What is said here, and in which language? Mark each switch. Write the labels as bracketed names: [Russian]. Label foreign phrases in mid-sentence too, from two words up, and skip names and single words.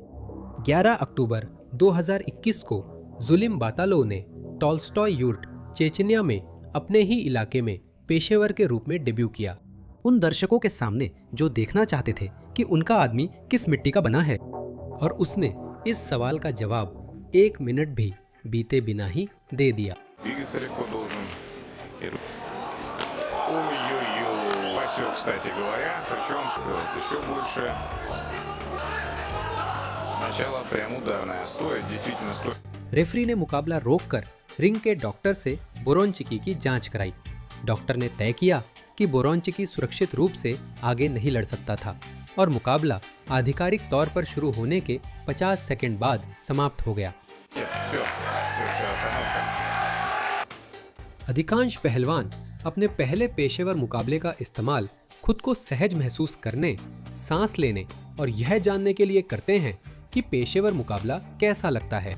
[Hindi] 11 अक्टूबर 2021 को सुलीम बतालोव ने टॉल्स्टॉय यूर्ट, चेचनिया में अपने ही इलाके में पेशेवर के रूप में डेब्यू किया। उन दर्शकों के सामने जो देखना चाहते थे कि उनका आदमी किस मिट्टी का बना है, और उसने इस सवाल का जवाब 1 मिनट भी बीते बिना ही दे दिया। [Russian] Кстати говоря, причем еще больше. Начало прям ударное, стоит, действительно стоит. [Hindi] रेफरी ने मुकाबला रोककर रिंग के डॉक्टर से बोरोनचिकी की जांच कराई। डॉक्टर ने तय किया कि बोरोनचिकी सुरक्षित रूप से आगे नहीं लड़ सकता था, और मुकाबला आधिकारिक तौर पर शुरू होने के 50 सेकंड बाद समाप्त हो गया। अधिकांश पहलवान अपने पहले पेशेवर मुकाबले का इस्तेमाल खुद को सहज महसूस करने, सांस लेने और यह जानने के लिए करते हैं कि पेशेवर मुकाबला कैसा लगता है।